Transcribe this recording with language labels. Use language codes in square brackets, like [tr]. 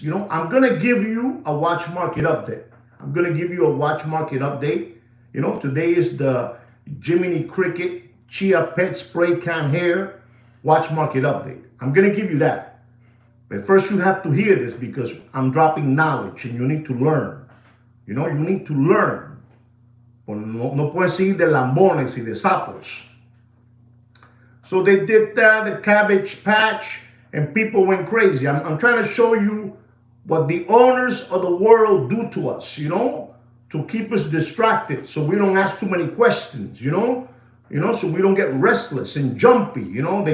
[en] You know, I'm going to give you a watch market update. You know, today is the Jiminy Cricket Chia Pet Spray Can Hair watch market update. I'm going to give you that. But first you have to hear this because I'm dropping knowledge and you need to learn. You know, you need to learn. [es] No puedes seguir de lambones y de sapos. [en] So they did that, the cabbage patch, and people went crazy. I'm trying to show you what the owners of the world do to us, you know, to keep us distracted so we don't ask too many questions, you know, so we don't get restless and jumpy, you know.